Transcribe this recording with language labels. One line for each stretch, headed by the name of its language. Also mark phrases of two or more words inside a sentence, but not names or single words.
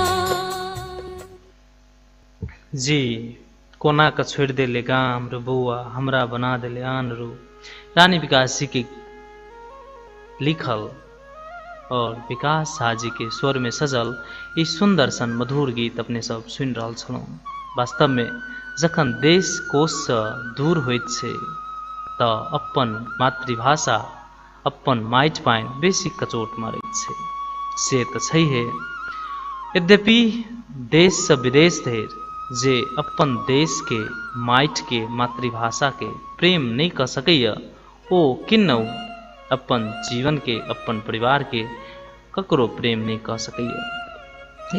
Maithili: जी कोना का छोड़ देले गाम रो बउआ हमरा बना देले आन रो रानी विकास जी के लिखल और विकास झा जी के स्वर में सजल ई सुंदर सन मधुर गीत अपने सब सुनि रहल छलहुँ। वास्तव में जखन देश कोश से दूर होइत छै तऽ अपन मातृभाषा अपन माटि पानि बेसी कचोट मारैत छै से तऽ छैहे। यद्यपि देश से विदेश धरि जे अपन देश के माटि के मातृभाषा के प्रेम नहीं कर सकैया ओ किन्नौ अपन जीवन के अपन परिवार के ककरो प्रेम नहीं कर सकैया।